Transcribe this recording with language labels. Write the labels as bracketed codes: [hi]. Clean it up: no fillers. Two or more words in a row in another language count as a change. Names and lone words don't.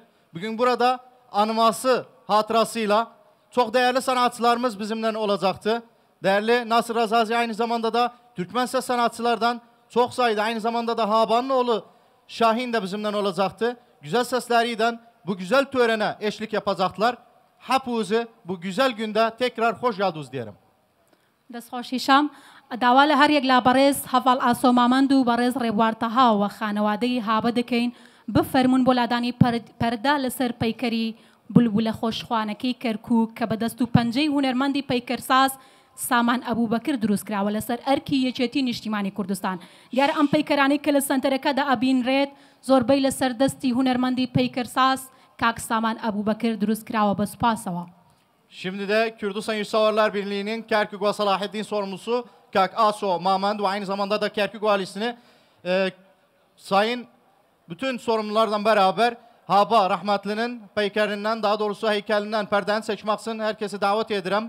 [tr] Bugün burada anması hatırasıyla çok değerli sanatçılarımız bizimle olacaktı. Değerli Nasır Razazi aynı zamanda da Türkmen ses sanatçılardan çok sayıda aynı zamanda da Haba'nın oğlu Şahin de bizimle olacaktı. Güzel sesleriyle bu güzel törene eşlik yapacaklar. Hepinizi bu güzel günde tekrar hoş geldiniz diyelim. [ckb] دەستخۆشیشام داوا لە هەر یەک لا بەڕێز هەڤاڵ ئاسۆمامەند و بەڕێز ڕێبوار تەها و خانەوادەی هابە دەکەین بفەرمونون بۆ لادانی پەردا لەسەر پەیکەری بولبولە خۆشخوانەکەی کەرکووک کە بەدەست و پەنجەی هونەرمەندی پەیکەرساز سامان ئەبووبەکر دروست کراوە لەسەر ئەرکی یەکێتی نیشتیمانی کوردستان. دیارە ئەم پەیکەرانەی کە لە سنتەرەکەدا ئەبینرێت زۆربەی لەسەر دەستی هونەرمەندی پەیکەرساز کاک سامان ئەبووبەکر دروست کراوە بە سوپاسەوە. [tr] Şimdi de Kürdistan Yurtseverler Birliği'nin Kerkük ve Salahaddin sorumlusu Kak Aso Mamend ve aynı zamanda da Kerkük Valisi'ni sayın bütün sorumlulardan beraber Haba rahmetlinin peykerinden daha doğrusu heykelinden perden seçmek için herkesi davet ederim.